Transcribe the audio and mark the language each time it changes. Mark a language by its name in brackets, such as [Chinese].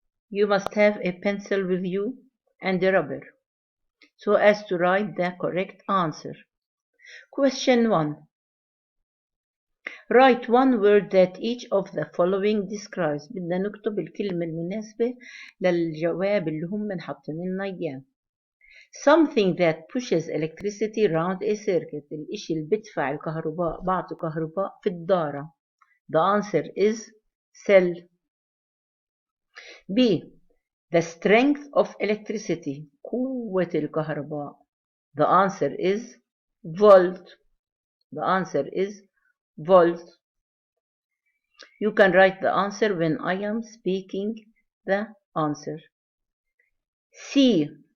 [English] You must have a pencil with you and a rubber so as to write the correct answer. Question 1. Write one word that each of the following describes. [Arabic] بدنا نكتب الكلمة المناسبة للجواب اللي هم حاطين لنا إياه. [English] Something that pushes electricity round a circuit. [Arabic] الإشي اللي بدفع الكهرباء بعطي كهرباء في الدارة. [English] The answer is cell. B. The strength of electricity. [Arabic] قوة الكهرباء. [English] The answer is volt. The answer is volt. You can write the answer when I am speaking the answer. C.